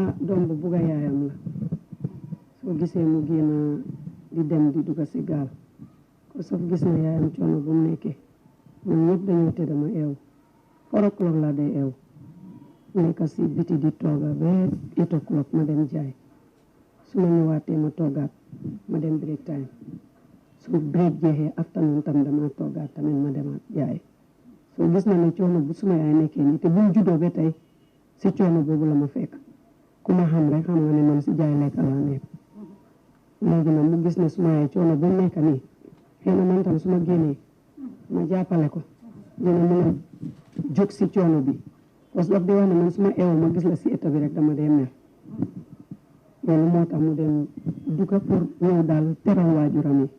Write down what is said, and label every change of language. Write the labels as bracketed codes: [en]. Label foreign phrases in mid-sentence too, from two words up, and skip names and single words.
[wo] doom bu bugg a yaayam la soo gisee mu génn di dem di dugg si gaal ko soo gis na yaayam coono bu mu nekkee ñun ñëpp dañoo tëdd ma eew 4 o'clock la day eew nekk si biti di tooga ba 8 o'clock ma dem jaay su ma ñëwaatee ma toogaat ma dem [en] break time [wo] su break jeexee afternoon tam dama toogaat tamit ma demaat jaay soo gis na ne coono bu suma yaay nekkee nii te bu mu juddoo ba tey si coono boobu la ma fekk ku ma xam rek xam nga ne man si jaay lekk laa nekk léegi nag mu gis ne suma yaay coono bu nekk nii xëy na man tam su ma génnee ma jàppale ko dina mën a jóg si coono bi [fr] parce que [wo] daf di wax ne man su ma eewoo ma gis la si état bi rek dama dee mer loolu moo tax mu dem dugga pour ñëw daal teral waajuram yi.